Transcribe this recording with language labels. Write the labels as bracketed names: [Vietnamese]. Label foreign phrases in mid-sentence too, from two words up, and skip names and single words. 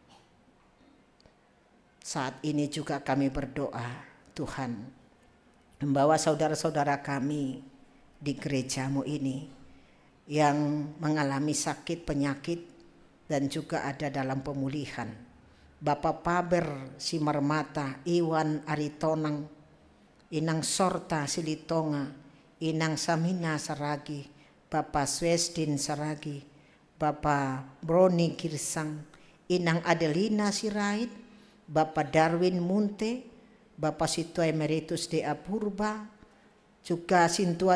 [Indonesian] Saat ini juga kami berdoa, Tuhan, membawa saudara-saudara kami di gerejamu ini yang mengalami sakit penyakit dan juga ada dalam pemulihan. Bapak Paber Simarmata, Iwan Aritonang, Inang Sorta Silitonga, Inang Samina Saragi, Bapak Swesdin Saragi, Bapak Broni Girsang, Inang Adelina Sirait, Bapak Darwin Munte, Bapak Situa Emeritus Dea Purba, juga Sintua